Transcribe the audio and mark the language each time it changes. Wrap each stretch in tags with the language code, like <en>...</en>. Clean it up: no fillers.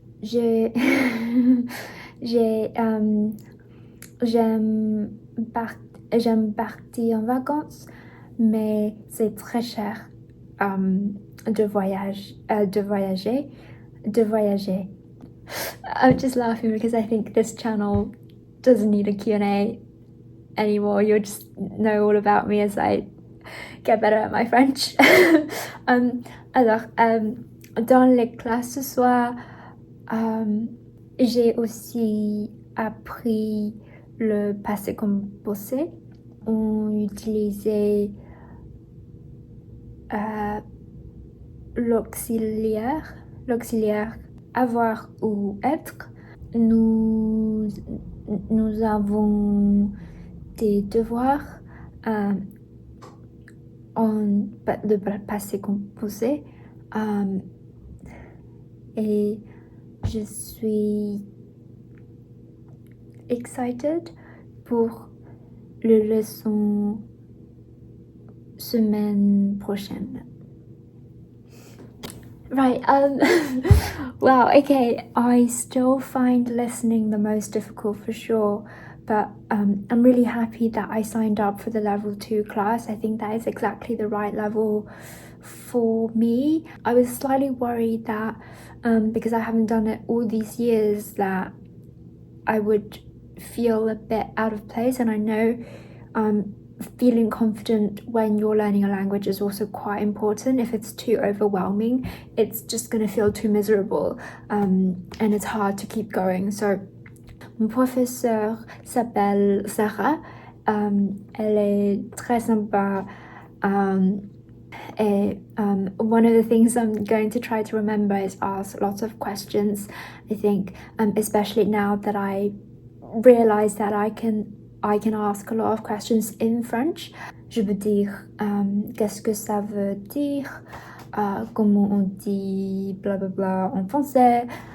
<fr>J'aime partir en vacances, mais c'est très cher de voyager.</fr> <en>I'm just laughing because I think this channel doesn't need a Q&A anymore. You'll just know all about me as I get better at my French.</en> <fr>Alors, dans les classes ce soir, j'ai aussi appris le passé composé. On utilisait l'auxiliaire avoir ou être. Nous avons des devoirs en le passé composé et je suis excited pour le leçon semaine prochaine.</fr> <en>Right, wow, okay, I still find listening the most difficult for sure, but I'm really happy that I signed up for the level 2 class. I think that is exactly the right level for me. I was slightly worried that because I haven't done it all these years that I would feel a bit out of place, and I know feeling confident when you're learning a language is also quite important. If it's too overwhelming, it's just going to feel too miserable and it's hard to keep going. So</en> <fr>mon professeur s'appelle Sarah, elle est très sympa,</fr> <en>and one of the things I'm going to try to remember is ask lots of questions. I think especially now that I realize that I can ask a lot of questions in French.</en> <fr>Je peux dire qu'est-ce que ça veut dire, comment on dit blah blah blah en français.</fr>